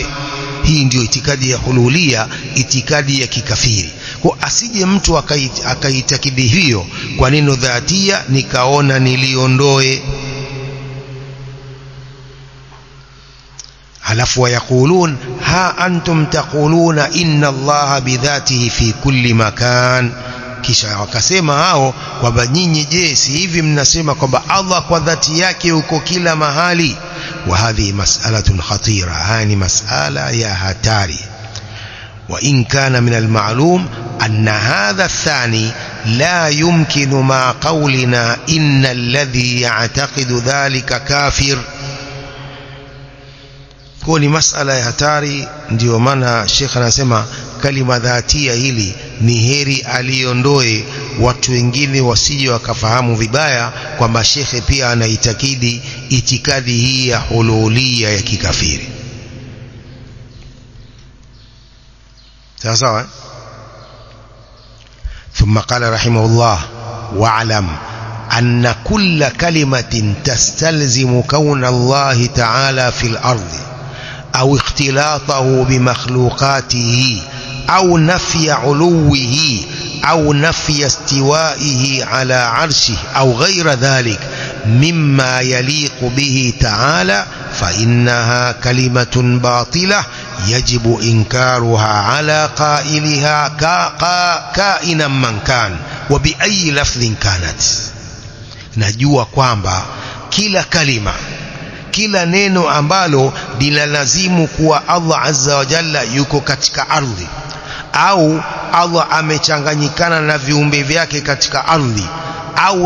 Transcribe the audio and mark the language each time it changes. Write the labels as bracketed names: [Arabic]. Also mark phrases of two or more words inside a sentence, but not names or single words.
[Swahili] Hii ndio itikadi ya hululia, itikadi ya kikafiri. Kwa asije mtu akaitakidi hiyo kwa neno dhatia, nikaona niliondoe. [Arabic] halafu ويقولون ها أنتم تقولون إن الله بذاته في كل مكان, [Swahili] kisha wakasema hao kwamba nyinyi je, si hivi mnasema kwamba Allah kwa dhati yake uko kila mahali. [Arabic] وهذه مسألة خطيرة, [Swahili] hani mas'ala ya hatari. [Arabic] وإن كان من المعلوم أن هذا الثاني لا يمكن مع قولنا إن الذي يعتقد ذلك كافر. [Swahili] Kwa ni mas'ala ya hatari ndio maana Sheikh anasema kalima dhatia hili ni heri aliondoe, watu wengine wasije wakafahamu vibaya kwamba Sheikh pia anaitakidi itikadi hii ya hululia ya kikafiri. sawa. [Arabic] ثم قال رحمه الله: واعلم أن كل كلمة تستلزم كون الله تعالى في الأرض أو اختلاطه بمخلوقاته أو نفي علوه أو نفي استوائه على عرشه أو غير ذلك مما يليق به تعالى فإنها كلمة باطلة يجب إنكارها على قائلها كائنا من كان وبأي لفظ كانت. [Swahili] najua kwamba kila kalima, kila neno ambalo linalazimu kuwa Allah [Arabic] عز وجل [Swahili] yuko katika ardhi au Allah amechanganyikana na viumbe vyake katika ardhi au